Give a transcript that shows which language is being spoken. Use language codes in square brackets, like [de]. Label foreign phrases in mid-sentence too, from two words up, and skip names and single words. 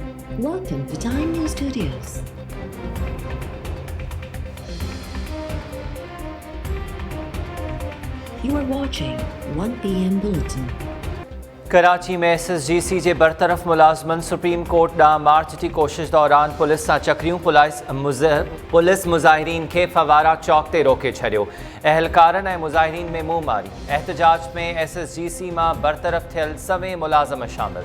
[en] Welcome to Time News Studios. You are watching 1 p.m. Bulletin. [sd] कराची में SSGC जे बरतरफ़ मुलाज़मन सुप्रीम कोर्ट ॾांहुं मार्च जी कोशिश दौरान पुलिस सां चकरियूं पुलिस मुज़ाहिरीन खे फवारा चौक ते रोके छॾियो। अहलकारनि ऐं मुज़ाहिरीन में मुंहुं मारी। एहतजाज में SSGC मां बरतरफ़ थियल सवें मुलाज़म शामिल।